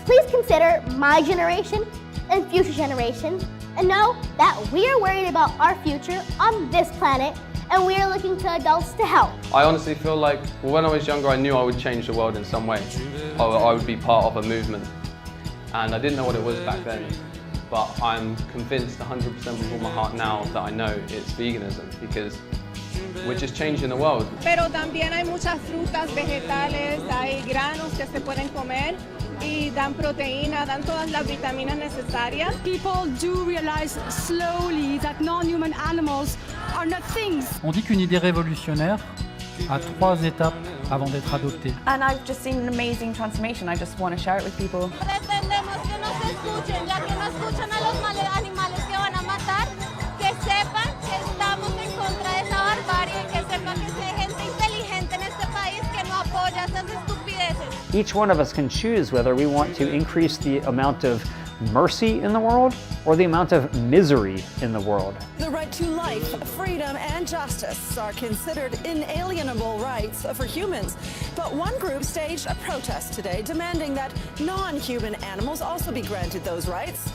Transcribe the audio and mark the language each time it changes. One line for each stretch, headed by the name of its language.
English: Please consider my generation and future generations and know that we are worried about our future on this planet and we are looking to adults to help. I honestly feel like, well, when I was younger I knew I would change the world in some way. I would be part of a movement, and I didn't know what it was back then. But I'm convinced 100% with all my heart now that I know it's veganism, because we're just changing the world.
Spanish: Pero también hay muchas frutas, vegetales, hay granos que se pueden comer y dan proteína, dan todas las vitaminas necesarias.
English: People do realize slowly that non-human animals are not things.
French: On dit qu'une idée révolutionnaire a 3 étapes avant d'être adoptée.
English: And I've just seen an amazing transformation. I just want to share it with people.
Spanish: Pretendemos que no se escuchen, ya que no escuchan a los animales que van a matar, que sepan que estamos en contra de esa barbarie, que sepan que hay gente inteligente en este país que no apoya esas estupideces.
English: Each one of us can choose whether we want to increase the amount of mercy in the world or the amount of misery in the world. The right to life, freedom, and justice are considered inalienable rights for humans. But one group staged a protest today demanding that non-human animals also be granted those rights.